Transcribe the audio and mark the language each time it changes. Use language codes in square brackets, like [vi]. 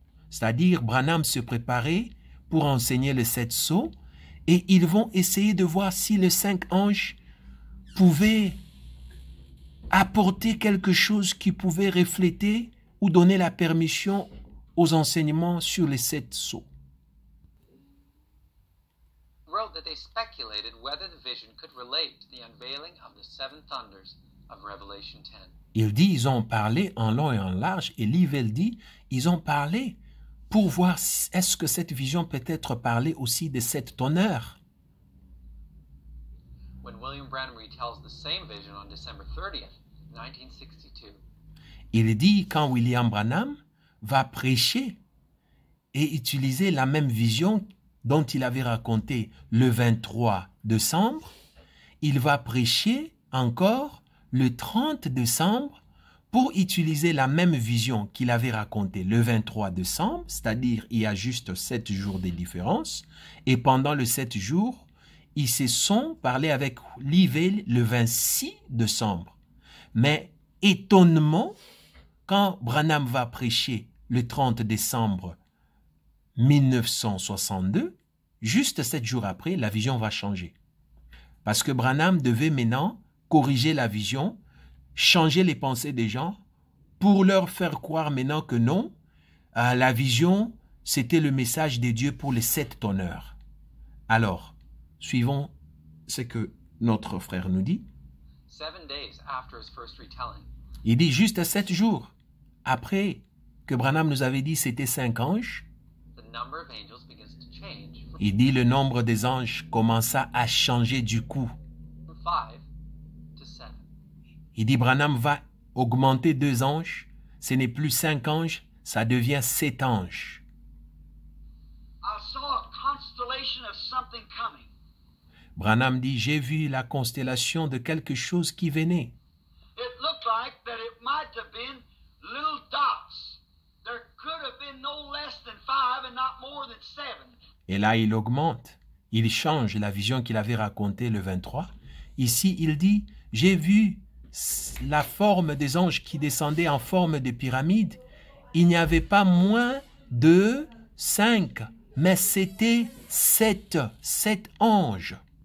[fr] C'est-à-dire, Branham se préparait pour enseigner le 7 sceaux et ils vont essayer de voir si les 5 anges pouvaient apporter quelque chose qui pouvait refléter ou donner la permission aux enseignements sur les 7 sceaux. [en] Wrote that they speculated whether the vision could relate to the unveiling of the 7 thunders of Revelation 10. [fr] Il dit, ils ont parlé en long et en large, et Lee Vail dit, ils ont parlé pour voir est-ce que cette vision peut être parlée aussi de 7 tonnerres. [en] When William Branham retells the same vision on December 30th, 1962, [fr] Il dit, quand William Branham va prêcher et utiliser la même vision dont il avait raconté le 23 décembre, il va prêcher encore le 30 décembre pour utiliser la même vision qu'il avait racontée le 23 décembre, c'est-à-dire il y a juste 7 jours de différence, et pendant les 7 jours, ils se sont parlé avec Lee Vail le 26 décembre. Mais étonnement, quand Branham va prêcher le 30 décembre 1962, juste 7 jours après, la vision va changer. Parce que Branham devait maintenant corriger la vision, changer les pensées des gens pour leur faire croire maintenant que non, la vision, c'était le message de Dieu pour les 7 tonnerres. Alors, suivons ce que notre frère nous dit. [en] 7 days after his first retelling, [fr] Il dit juste 7 jours après que Branham nous avait dit c'était 5 anges, [en] the number of angels begins to change [fr] il dit le nombre des anges commença à changer du coup. [en] from 5 to 7. [fr] Il dit Branham va augmenter 2 anges, ce n'est plus 5 anges, ça devient 7 anges. [en] I saw a constellation of something coming. [fr] Branham dit j'ai vu la constellation de quelque chose qui venait. [en] It looked like that it might have been little dots. There could have been no less than 5 and not more than 7. [fr] Et là il augmente, il change la vision qu'il avait racontée le 23. Ici, il dit, j'ai vu la forme des anges qui descendaient en forme de pyramide. Il n'y avait pas moins de 5, mais c'était 7 anges.